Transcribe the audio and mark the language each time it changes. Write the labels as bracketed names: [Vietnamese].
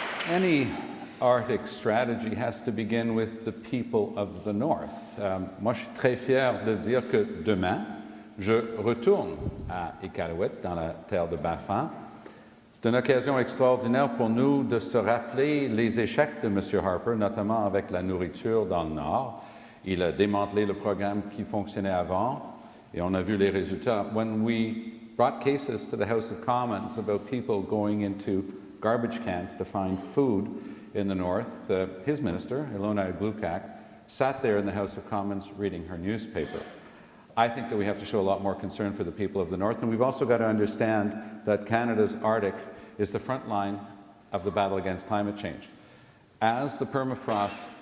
[English] Any Arctic strategy has to begin with the people of the North. [French] Moi, je suis très fier de dire que demain, je retourne à Iqaluit, dans la terre de Baffin. C'est une occasion extraordinaire pour nous de se rappeler les échecs de M. Harper, notamment avec la nourriture dans le Nord. Il a démantelé le programme qui fonctionnait avant. Et on a vu les résultats. [English] When we brought cases to the House of Commons about people going into garbage cans to find food in the North, his minister, Ilona Glukak, sat there in the House of Commons reading her newspaper. I think that we have to show a lot more concern for the people of the North, and we've also got to understand that Canada's Arctic is the front line of the battle against climate change. As the permafrost